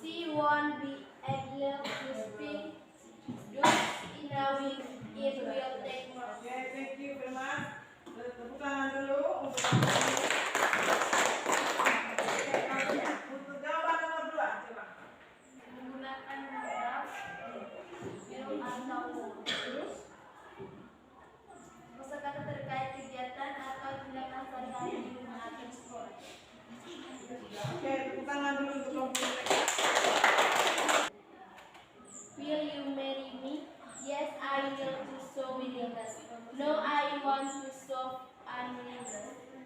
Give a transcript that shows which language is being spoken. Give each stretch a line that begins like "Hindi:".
English: She won't be able to speak those in a week. It will take more. Oke, thank you very much.
Indonesian: Tepuk tangan dulu untuk jawaban nomor 2, coba. Menggunakan modal, film atau terus kosakata terkait kegiatan atau tindakan sehari-hari di rumah atau sekolah. Oke, tepuk tangan dulu untuk kelompok mereka.
English: Will you marry me? Yes, I will to show willingness. No, I want to show unwillingness.